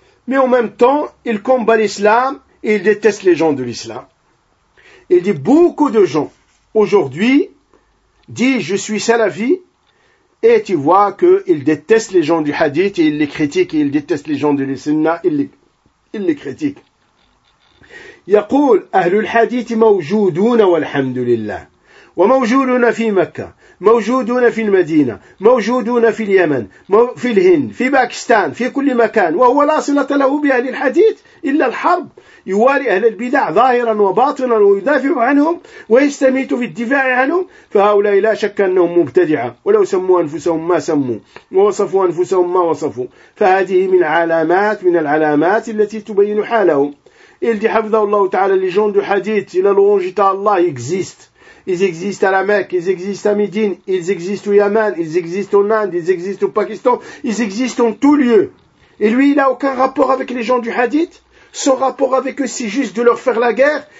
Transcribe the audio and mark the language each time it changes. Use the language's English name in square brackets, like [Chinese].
[French] Mais en même temps, il combat l'islam et il déteste les gens de l'islam. Il dit beaucoup de gens aujourd'hui disent je suis salafi et tu vois qu'ils détestent les gens du hadith et ils les critiquent et ils détestent les gens de l'islam, ils les critiquent. [Arabic] يقول أهل الحديث موجودون والحمد لله وموجودون في مكة موجودون في المدينة موجودون في اليمن في الهند في باكستان في كل مكان وهو لا صلة له بأهل الحديث إلا الحرب يوالي أهل البدع ظاهرا وباطنا ويدافع عنهم ويستميت في الدفاع عنهم فهؤلاء لا شك أنهم مبتدعة ولو سموا أنفسهم ما سموا ووصفوا أنفسهم ما وصفوا فهذه من العلامات التي تبين حالهم. [French] Il dit, [Arabic] Hafdallahu ta'ala, [French] les gens du hadith, il a louange à Allah, ils existent. Ils existent à la Mecque, ils existent à Médine, ils existent au Yémen, ils existent en Inde, ils existent au Pakistan, ils existent en tout lieu. Et lui, il n'a aucun rapport avec les gens du hadith. Son rapport avec eux, c'est juste de leur faire la guerre.